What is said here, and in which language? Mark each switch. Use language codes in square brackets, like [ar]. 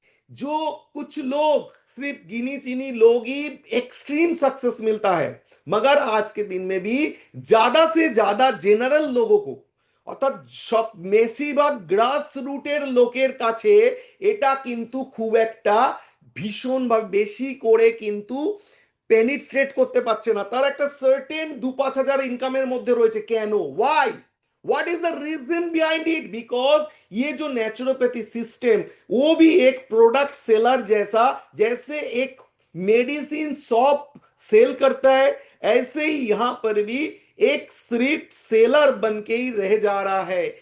[hi] जो कुछ लोग सिर्फ गिनी चीनी लोग ही एक्सट्रीम सक्सेस मिलता है, मगर आज के दिन में भी ज्यादा से ज्यादा [bn] জেনারেল লোগো को অর্থাৎ সব বেশিরভাগ গ্রাস রুটের লোকের কাছে এটা কিন্তু খুব একটা ভীষণ বা বেশি করে কিন্তু পেনিট্রেট করতে পারছে না। তার একটা সার্টেন 2-5 হাজার ইনকামের মধ্যে রয়েছে। কেন? [en] Why? What is the reason behind it? [hi] Because ये जो नेचुरोपैथी सिस्टम वो भी एक प्रोडक्ट सेलर जैसा, जैसे एक मेडिसिन शॉप सेल करता है ऐसे ही यहां पर भी एक सिर्फ सेलर बन के ही रह जा रहा है।